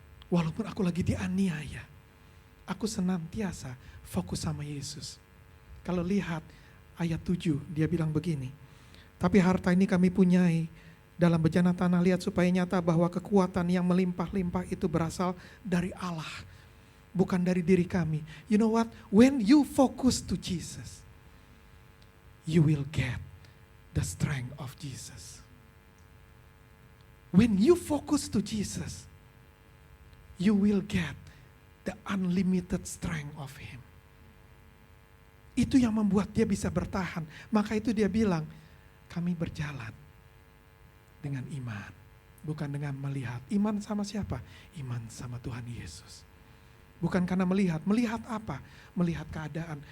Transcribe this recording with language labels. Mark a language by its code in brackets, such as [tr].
[id] Walaupun aku lagi dianiaya, aku senantiasa fokus sama Yesus. Kalau lihat ayat 7, dia bilang begini, tapi harta ini kami punyai dalam bejana tanah liat supaya nyata bahwa kekuatan yang melimpah-limpah itu berasal dari Allah, bukan dari diri kami. [en] You know what? When you focus to Jesus, you will get the strength of Jesus. When you focus to Jesus, you will get the unlimited strength of Him. [id] Itu yang membuat dia bisa bertahan. Maka itu dia bilang, kami berjalan dengan iman, bukan dengan melihat. Iman sama siapa? Iman sama Tuhan Yesus. Bukan karena melihat apa? Melihat keadaan.